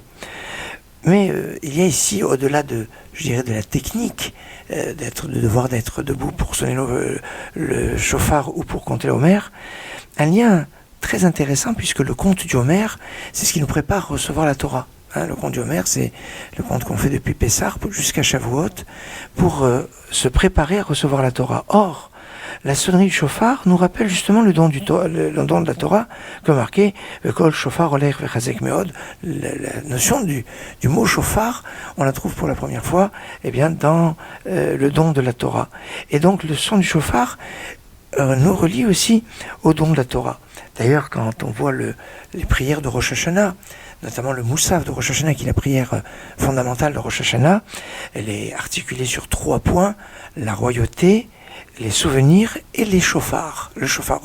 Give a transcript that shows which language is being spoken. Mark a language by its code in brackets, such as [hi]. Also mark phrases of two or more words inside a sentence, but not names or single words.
[fr] Mais il y a ici, au-delà de la technique, de devoir d'être debout pour sonner le shofar ou pour compter le Homer, un lien très intéressant, puisque le conte du Homer, c'est ce qui nous prépare à recevoir la Torah. Le conte du Homer, c'est le conte qu'on fait depuis Pessah jusqu'à Shavuot pour se préparer à recevoir la Torah. Or, la sonnerie du shofar nous rappelle justement le don de la Torah, comme marqué [he] קול שופר הולך וחזק מאד. [fr] La notion du mot shofar, on la trouve pour la première fois dans le don de la Torah. Et donc le son du shofar nous relie aussi au don de la Torah. D'ailleurs, quand on voit les prières de Rosh Hashanah, notamment le Moussaf de Rosh Hashanah, qui est la prière fondamentale de Rosh Hashanah, elle est articulée sur 3 points, la royauté, les souvenirs et les shofars, le shofarot.